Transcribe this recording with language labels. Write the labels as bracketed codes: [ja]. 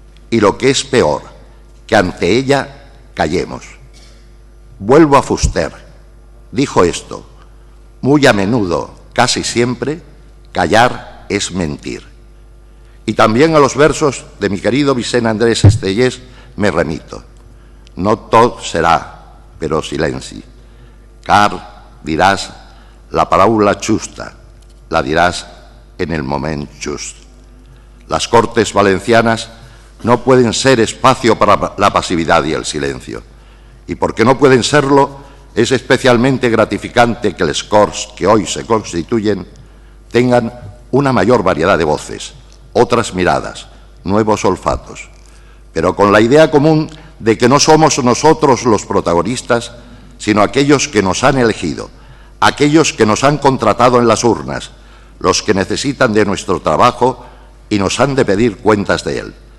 [es] Y lo que es peor, que ante ella callemos. Vuelvo a Fuster. Dijo esto: muy a menudo, casi siempre, callar es mentir. Y también a los versos de mi querido Vicent Andrés Estellés me remito. [ca] No tot serà, però silenci, car diràs la paraula justa, la dirás en el moment just. [es] Las Cortes Valencianas no pueden ser espacio para la pasividad y el silencio. Y porque no pueden serlo, es especialmente gratificante que les Corts que hoy se constituyen tengan una mayor variedad de voces, otras miradas, nuevos olfatos, pero con la idea común de que no somos nosotros los protagonistas, sino aquellos que nos han elegido, aquellos que nos han contratado en las urnas, los que necesitan de nuestro trabajo y nos han de pedir cuentas de él.